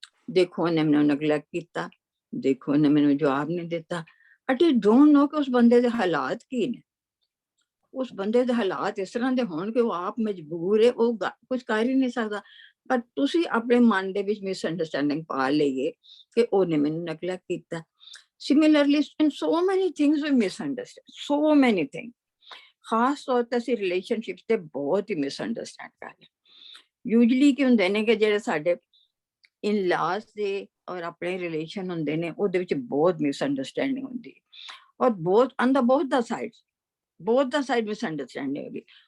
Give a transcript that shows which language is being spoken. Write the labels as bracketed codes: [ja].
[pa] ਦੇਖੋ ਉਹਨੇ ਮੈਨੂੰ ਨਗਲੈਕਟ ਕੀਤਾ, ਦੇਖੋ ਉਹਨੇ ਮੈਨੂੰ ਜਵਾਬ ਨਹੀਂ ਦਿੱਤਾ. [en] but you don't know [pa] ਕਿ ਉਸ ਬੰਦੇ ਦੇ ਹਾਲਾਤ ਕੀ ਨੇ. ਉਸ ਬੰਦੇ ਦੇ ਹਾਲਾਤ ਇਸ ਤਰ੍ਹਾਂ ਦੇ ਹੋਣ ਕਿ ਉਹ ਆਪ ਮਜਬੂਰ ਹੈ, ਉਹ ਕੁਝ ਕਰ ਹੀ ਨਹੀਂ ਸਕਦਾ. ਪਰ ਤੁਸੀਂ ਆਪਣੇ ਮਨ ਦੇ ਵਿੱਚ ਮਿਸਅੰਡਰਸਟੈਂਡਿੰਗ ਪਾ ਲਈਏ ਕਿ ਉਹਨੇ ਮੈਨੂੰ ਨਗਲੈਕਟ ਕੀਤਾ. [en] Similarly, in so many things we misunderstand, so many things. [pa] ਖਾਸ ਤੌਰ ਤੇ ਅਸੀਂ ਰਿਲੇਸ਼ਨਸ਼ਿਪ ਤੇ ਬਹੁਤ ਹੀ ਮਿਸਅੰਡਰਸਟੈਂਡ ਕਰਦੇ. ਯੂਜੂਅਲੀ ਕੀ ਹੁੰਦੇ ਨੇ ਕਿ ਜਿਹੜੇ ਸਾਡੇ ਇਨ ਲਾਸ ਦੇ ਔਰ ਆਪਣੇ ਰਿਲੇਸ਼ਨ ਹੁੰਦੇ ਨੇ ਉਹਦੇ ਵਿੱਚ ਬਹੁਤ ਮਿਸਅੰਡਰਸਟੈਂਡਿੰਗ ਹੁੰਦੀ ਹੈ ਔਰ ਬਹੁਤ ਦਾ ਸਾਈਡ ਮਿਸਅੰਡਰਸਟੈਂਡਿੰਗ ਹੋਗੀ.